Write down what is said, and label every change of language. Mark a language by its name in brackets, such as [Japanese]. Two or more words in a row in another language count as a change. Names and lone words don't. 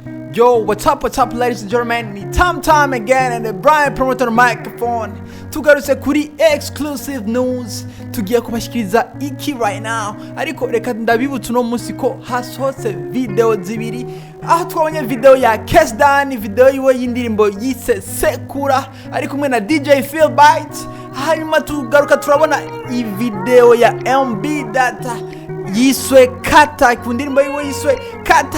[English] Yo, what's up, ladies and gentlemen? Ni time again and the Brian promoter on the microphone. [Rundi] Tugarutse kuri [English] exclusive news. [Rundi] Tugiye kubashikiriza iki [English] right now. [Rundi] Ariko reka ndabibutsa no munsi ko hasohotse video zibiri. Aho twabonye video ya Akes, video yiwe y'indirimbo yise Sekura ari kumwe na DJ Phil Bite. Hanyuma tugaruka turabona i video ya MB Data yiswe Kata, ku ndirimbo yiwe yiswe Kata.